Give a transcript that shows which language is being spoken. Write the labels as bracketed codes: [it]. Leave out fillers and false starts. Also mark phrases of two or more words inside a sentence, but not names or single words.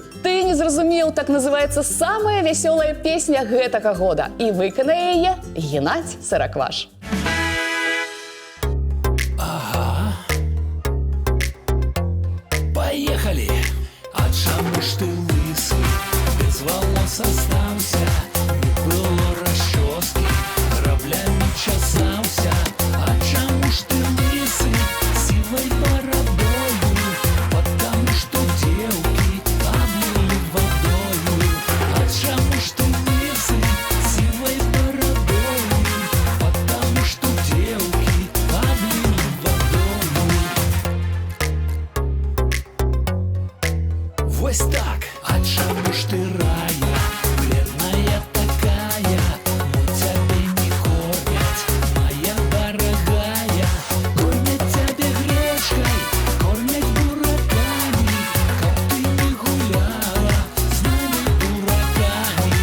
[be] Ты не зразумеў, так называецца самая вясёлая песня гэтага года. І выканае яе Геннадзь Саракваш. [ru] Поехали! [be] А чаму ж ты лысы? [ru] Без волос остался, не было расчески, граблями чесался. [be] А чаму ж ты лысы? [ru] Сивой бородою, потому что девки облили водою. [be] А чаму ж ты лысы? [ru] Сивой бородою, потому что девки облили водою. [be] Вось так, а чаму ж ты [ru] рая, бледная такая, мы тебя не кормят, моя дорогая. Кормят тебя гречкой, кормят дураками, как ты не гуляла с нами дураками.